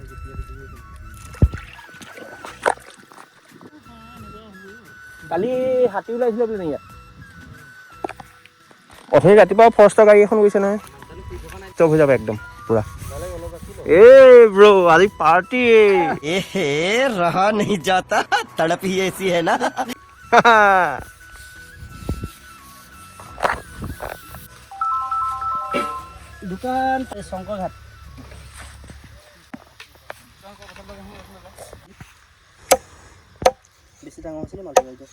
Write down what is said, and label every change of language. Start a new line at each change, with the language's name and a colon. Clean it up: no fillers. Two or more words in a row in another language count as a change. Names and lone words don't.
Assamese: কালি হাতী ওলাইছিলে বোলে ইয়াত অথনি ৰাতিপুৱা ফৰেষ্টৰ গাড়ী এখন গৈছে নহয় চব হৈ যাব একদম পুৰা এই ব্ৰো আজি পাৰ্টি
Hindi: रहा नहीं जाता तड़प ही ऐसी है ना
Assamese: দোকান শংকৰ ঘাট বেছি ডাঙৰ হৈছিলে মাছ